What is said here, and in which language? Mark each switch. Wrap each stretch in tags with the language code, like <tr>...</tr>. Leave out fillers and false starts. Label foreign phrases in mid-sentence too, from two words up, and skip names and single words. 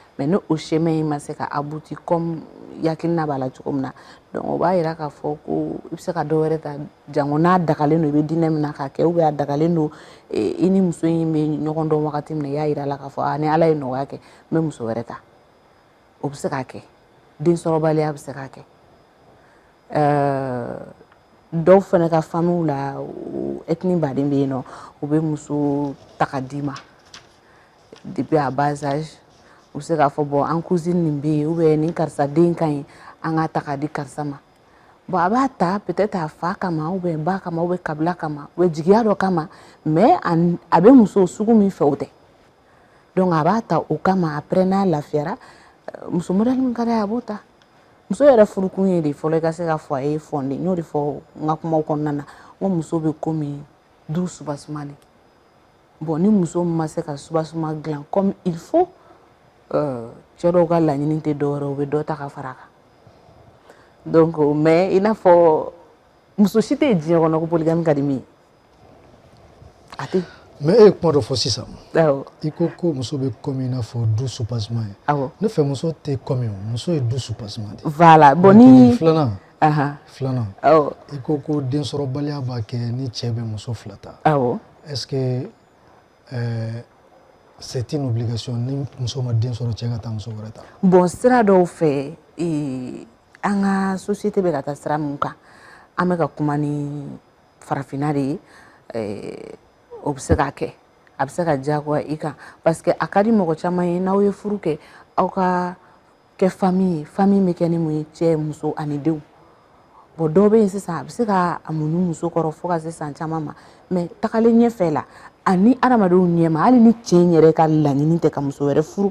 <fr>mais ne</fr> <bm>o chemin in ma se ka aboutir comme yakilina b'a la cogo min na donc o b'a yira k'a fɔ ko i bɛ se ka dɔ wɛrɛ ta jango n'a dagalen don i bɛ diinɛ min na k'a kɛ</bm> <fr>ou bien</fr> <bm>a dagalen don i ni muso in bɛ ɲɔgɔn dɔn wagati min na i y'a yira a la k'a fɔ ni ala ye nɔgɔya kɛ n bɛ muso wɛrɛ ta o bɛ se k'a kɛ densɔrɔbaliya bɛ se k'a kɛ dɔw fana ka famille la ethnie baden bɛ yen nɔ u bɛ muso ta ka d'i ma</bm> <fr>depuis à bas âge</fr> <bm>u bɛ se k'a fɔ bon an cousine nin bɛ yen ou bien nin karisa den ka ɲi an k'a ta k'a di karisa ma bon a b'a ta</bm> <fr>peut-être</fr> <bm>a fa kama</bm> <fr>ou bien</fr> <bm>ba kama</bm> <fr>ou bien</fr> <bm>kabila kama</bm> <fr>ou bien</fr> <bm>jigiya dɔ kama</bm> <fr>mais a</fr> <bm>bɛ muso sugu min fɛ o tɛ donc a b'a ta o kama après n'a lafiyara muso modèle min ka d'a ye a b'o ta muso yɛrɛ furukun ye de fɔlɔ i ka se ka foyer fonder n y'o de fɔ n ka kumaw kɔnɔna na n ko muso bɛ komi</bm> <fr>du soubassement</fr> <bm>de bon ni muso ma se ka soubassement dilan</bm> <fr>comme il faut</fr> <bm>cɛ dɔw ka laɲini tɛ dɔwɛrɛ u bɛ dɔ ta ka fara a kan</bm> <fr>donc mais</fr> <bm>i n'a fɔ muso si tɛ yen diɲɛ kɔnɔ ko polygame ka di min ye a tɛ yen. mais e ye kuma dɔ fɔ sisan awɔ i ko muso bɛ komi i n'a fɔ</bm> <fr>du soubassement</fr> <bm>ye awɔ ne fɛ muso tɛ komi o muso ye</bm> <fr>du soubassement</fr> <bm>de</bm> <fr>voilà bon</fr> <bm>ni filanan awɔ i ko densɔrɔbaliya b'a kɛ ni cɛ bɛ muso fila ta awɔ</bm> <fr>est-ce que c'est une obligation</fr> <bm>ni muso ma den sɔrɔ cɛ ka taa muso wɛrɛ ta bon sira dɔw fɛ an ka société bɛ ka taa sira min kan an bɛ ka kuma ni farafinna de ye o bɛ se k'a kɛ a bɛ se ka diyagoya i kan</bm> <fr>parce que</fr> <bm>a ka di mɔgɔ caman ye n'aw ye furu kɛ aw ka kɛ famille ye famille bɛ kɛ ni mun ye cɛ muso ani denw bon dɔw bɛ yen sisan a bɛ se ka a muɲu muso kɔrɔ fo ka se san caman ma mais tagalen ɲɛfɛ la ani adamadenw ɲɛma hali ni cɛ in yɛrɛ ka laɲini tɛ ka muso wɛrɛ furu</bm>